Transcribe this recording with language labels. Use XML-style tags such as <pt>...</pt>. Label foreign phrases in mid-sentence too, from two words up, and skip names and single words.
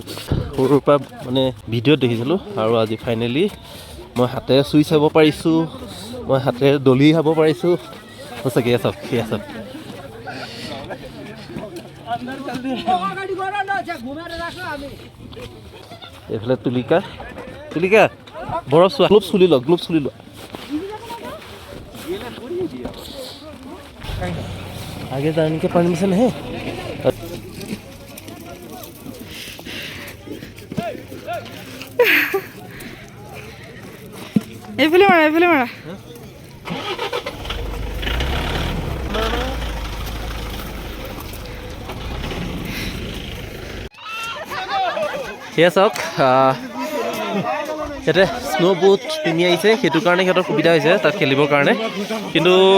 <as>সৰুৰ পৰা মানে ভিডিঅ'ত দেখিছিলোঁ আৰু আজি ফাইনেলি মই হাতেৰে চুই চাব পাৰিছোঁ, মই হাতেৰে দলি খাব পাৰিছোঁ। সঁচাকৈ চাওক সেয়া চাওক। এইফালে তুলিকা বৰফ চোৱা। গ্লোভছ খুলি লোৱা, গ্লোভছ খুলি লোৱা।</as> <hi>आगे जाने के परमिशन है?</hi> <as>এইফালে মাৰা। সেয়া চাওক, ইয়াতে স্ন' বুট পিন্ধি আহিছে, সেইটো কাৰণে সিহঁতৰ সুবিধা হৈছে তাত খেলিবৰ কাৰণে।</as>